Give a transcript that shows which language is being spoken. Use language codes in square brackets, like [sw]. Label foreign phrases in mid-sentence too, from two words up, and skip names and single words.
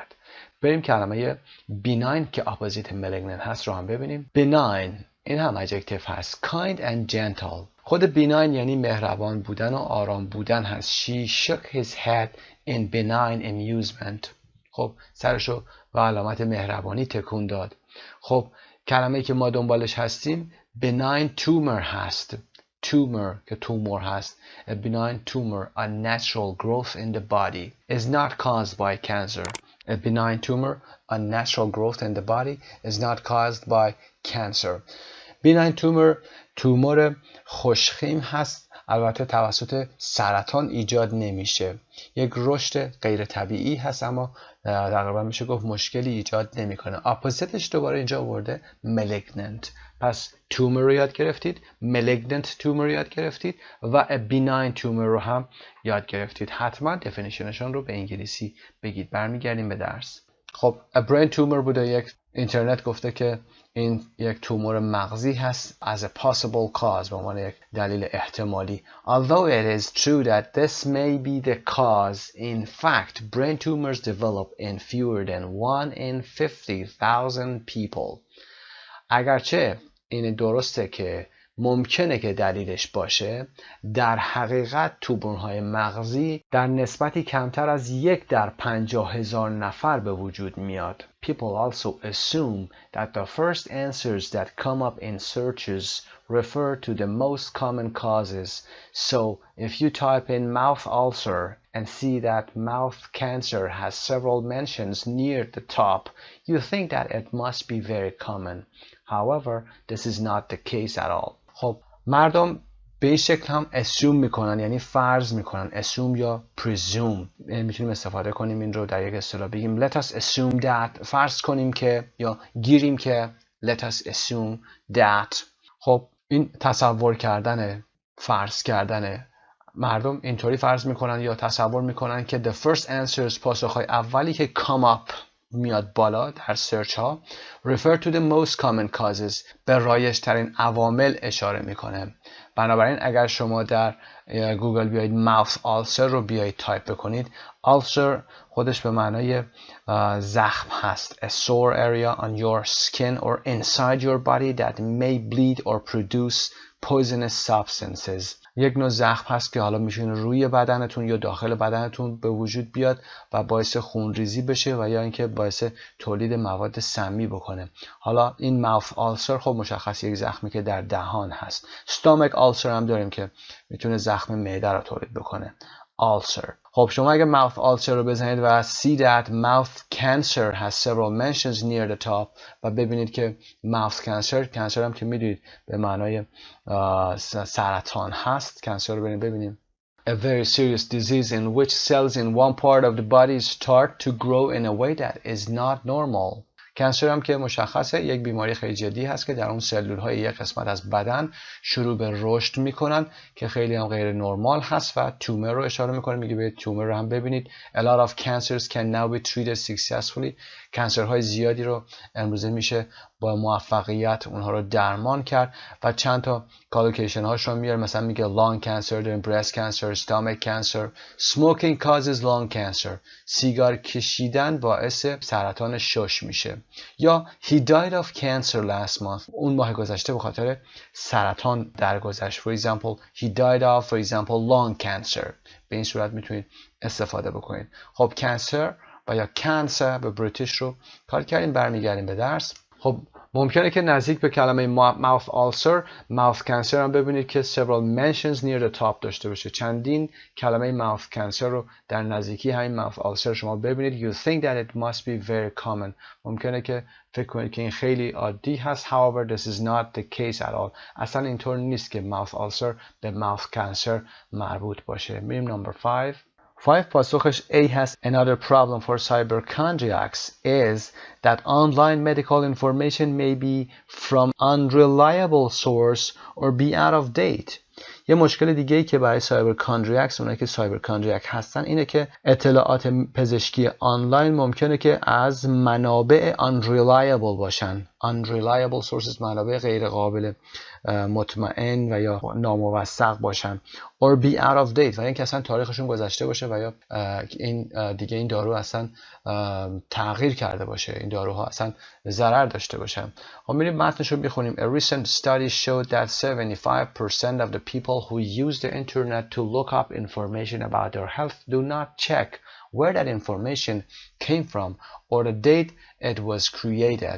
[fa] بریم کلمه benign که اپوزیت malignant هست رو هم ببینیم. benign این هم adjective هست. [en] kind and gentle. [fa] خود benign یعنی مهربان بودن و آرام بودن هست. [en] She shook his head in benign amusement. [fa] خب سرشو و علامت مهربانی تکون داد. خب کلمه‌ای که ما دنبالش هستیم [en] benign tumor [fa] هست. tumor که تومور هست. [en] A benign tumor, a natural growth in the body, is not caused by cancer. A benign tumor, a natural growth in the body, is not caused by cancer. benign tumor [fa] تومور خوشخیم هست. البته توسط سرطان ایجاد نمیشه. یک رشد غیر طبیعی هست اما تقریبا میشه گفت مشکلی ایجاد نمیکنه. اپوزیتش دوباره اینجا آورده malignant. پس تومور رو یاد گرفتید، malignant تومور رو یاد گرفتید و benign تومور رو هم یاد گرفتید. حتما دفینیشنشون رو به انگلیسی بگید. برمیگردیم به درس. خب [en] a brain tumor [fa] بوده. یک اینترنت گفته که این یک تومور مغزی هست [en] as a possible cause [fa] به عنوان یک دلیل احتمالی. [en] Although it is true that this may be the cause, in fact, brain tumors develop in fewer than 1 in 50,000 people. [fa] اگرچه این درسته که ممکنه که دلیلش باشه، در حقیقت تومورهای مغزی در نسبتی کمتر از 1 در 50,000 نفر به وجود میاد. [en] People also assume that the first answers that come up in searches refer to the most common causes. So, if you type in mouth ulcer and see that mouth cancer has several mentions near the top, you think that it must be very common. However, this is not the case at all. [fa] خب مردم به این شکل هم assume میکنن یعنی فرض میکنن. assume یا presume میتونیم استفاده کنیم این رو در یک اصطلاح بگیم [en] let us assume that [fa] فرض کنیم که یا گیریم که [en] let us assume that. [fa] خب این تصور کردن فرض کردن مردم اینطوری فرض میکنن یا تصور میکنن که [en] the first answers [fa] پاسخهای اولی که [en] come up [fa] میاد بالا در سرچ ها [en] refer to the most common causes [fa] به رایج ترین عوامل اشاره میکنه. بنابراین اگر شما در گوگل بیایید [en] mouth ulcer [fa] رو بیایید تایپ بکنید ulcer خودش به معنای زخم هست. [en] a sore area on your skin or inside your body that may bleed or produce poisonous substances. [fa] یک نوع زخم هست که حالا میتونه روی بدنتون یا داخل بدنتون به وجود بیاد و باعث خونریزی بشه و یا اینکه باعث تولید مواد سمی بکنه. حالا این [en] mouth ulcer [fa] خب مشخص یک زخمی که در دهان هست. [en] stomach ulcer [fa] هم داریم که میتونه زخم معده رو تولید بکنه. ulcer. خب شما اگه [en] mouth ulcer [fa] رو بزنید و [en] see that mouth cancer has several mentions near the top [fa] و ببینید که [en] mouth cancer [fa] هم که میدونید به معنای سرطان هست. [en] cancer رو ببینیم a very serious disease in which cells in one part of the body start to grow in a way that is not normal. [fa] کنسر هم که مشخصه یک بیماری خیلی جدی هست که در اون سلول های یک قسمت از بدن شروع به رشد میکنن که خیلی هم غیر نرمال هست و تومر رو اشاره میکنه. میگه به تومر رو هم ببینید. [en] A lot of cancers can now be treated successfully. [fa] کنسرهای زیادی رو امروزه میشه با موفقیت اونها رو درمان کرد و چند تا کالوکیشن هاش رو میاره. مثلا میگه [en] lung cancer, داریم breast cancer, stomach cancer, smoking causes lung cancer. [fa] سیگار کشیدن باعث سرطان شش میشه. [en] یا he died of cancer last month. [fa] اون ماه گذشته به خاطر سرطان درگذشت. [en] For example, he died of, for example, lung cancer. [fa] به این صورت میتونید استفاده بکنید. خب cancer و یا cancer به بریتیش رو کار کردیم. برمیگردیم به درس. خب ممکنه که نزدیک به کلمه [en] mouth ulcer mouth cancer [fa] هم ببینید که [en] several mentions near the top [fa] داشته باشه. چندین کلمه [en] mouth cancer [fa] رو در نزدیکی همین [en] mouth ulcer [fa] شما ببینید. [en] You think that it must be very common. [fa] ممکنه که فکر کنید که این خیلی عادی هست. [en] However, this is not the case at all. [fa] اصلا اینطور نیست که [en] mouth ulcer [fa] به [en] mouth cancer [fa] مربوط باشه. میریم نمبر 5. 5 پاسخش A هست. [en] Another problem for hypochondriacs is that online medical information may be from unreliable source or be out of date. [fa] یه مشکل دیگه ای که برای سایبرکاندریاکس، اونایی که سایبرکاندریاک هستن، اینه که اطلاعات پزشکی آنلاین ممکنه که از منابع unreliable باشن. [en] unreliable sources [fa] منابع غیر قابل مطمئن و یا ناموثق باشن. [en] or be out of date [fa] و اینکه اصلا تاریخشون گذشته باشه و یا این دارو اصلا تغییر کرده باشه. این داروها اصلا ضرر داشته باشن. خب میریم متنش رو بخونیم. [en] A recent study showed that 75% of the people who use the internet to look up information about their health do not check where that information came from or the date it was created.